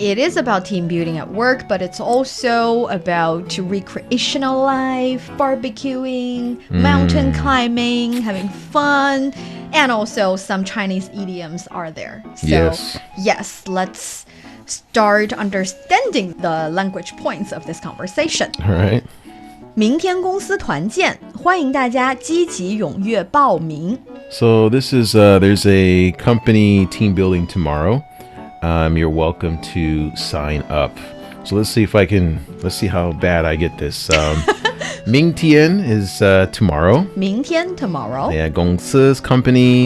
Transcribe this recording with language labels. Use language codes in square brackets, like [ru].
[en] It is about team building at work, but it's also about recreational life, barbecuing, mountain climbing, having fun, and also some Chinese idioms are there. So, yes, let's start understanding the language points of this conversation. All right. [zh] 明天公司团建，欢迎大家积极踊跃报名。 [en] So this is, there's a company team building tomorrow. You're welcome to sign up. So let's see how bad I get this. 明天 is tomorrow. 明天 tomorrow. Yeah, 公司 is company.